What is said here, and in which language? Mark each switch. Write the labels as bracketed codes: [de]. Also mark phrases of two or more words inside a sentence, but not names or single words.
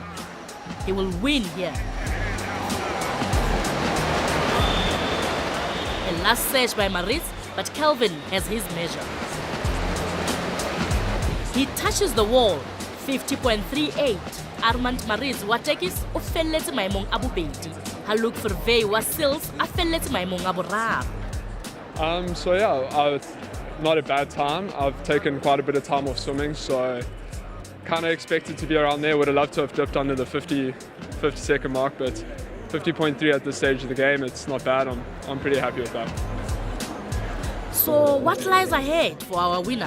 [en] He will win here. A last surge by Maritz, but Calvin has his measure. He touches the wall, 50.38. [st] Armand Maritz wa Tekis o felletse maemong a bobedi. Ha Luke Vervey wa Sils a felletse maemong a boraro. [en] So yeah, not a bad time. I've taken quite a bit of time off swimming, so kind of expected to be around there. Would have loved to have dipped under the 50-second mark, but 50.3 at this stage of the game, it's not bad. I'm pretty happy with that. So what lies ahead for our winner?